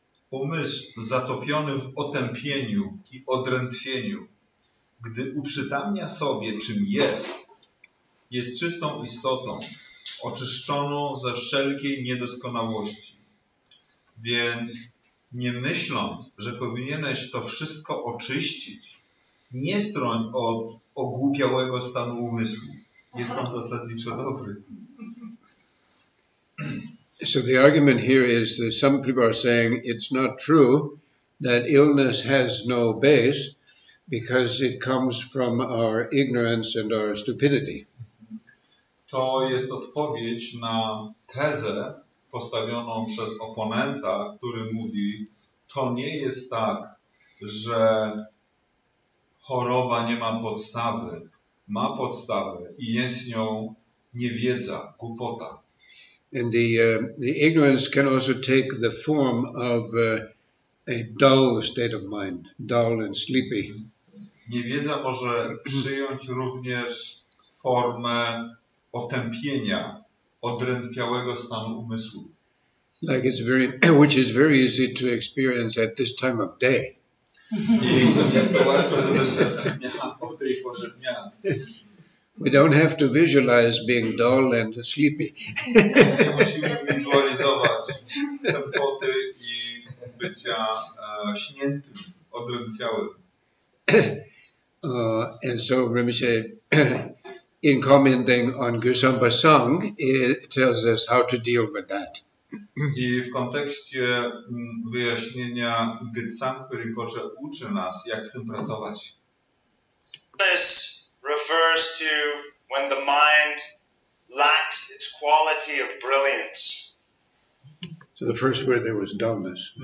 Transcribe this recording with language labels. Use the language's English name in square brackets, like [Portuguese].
[Polish] Umysł zatopiony w otępieniu i odrętwieniu, gdy uprzytamnia sobie, czym jest czystą istotą, oczyszczoną ze wszelkiej niedoskonałości. Więc nie myśląc, że powinieneś to wszystko oczyścić, nie stroń od ogłupiałego stanu umysłu. Jest on zasadniczo dobry. [English] So the argument here is that some people are saying it's not true that illness has no base because it comes from our ignorance and our stupidity. [Polish] To jest odpowiedź na tezę postawioną przez oponenta, który mówi, to nie jest tak, że choroba nie ma podstawy. Ma podstawę i jest nią niewiedza, głupota. [English] And the ignorance can also take the form of a dull state of mind, dull and sleepy. [Polish] Niewiedza może przyjąć również formę otępienia, odrętwiałego stanu umysłu. [English] Like which is very easy to experience at this time of day. [Polish] I jest to łatwe do doświadczenia o tej porze dnia. [English] We don't have to visualize being dull and sleepy. [Polish] Nie musimy wizualizować tempoty i bycia śniętym, odrętwiałym. [English] And so Rinpoche, in commenting on Gusamba Song, it tells us how to deal with that. [Polish] I w kontekście wyjaśnienia Gytsampa Rinpoche uczy nas, jak z tym pracować. [English] This refers to when the mind lacks its quality of brilliance. So the first word there was dullness.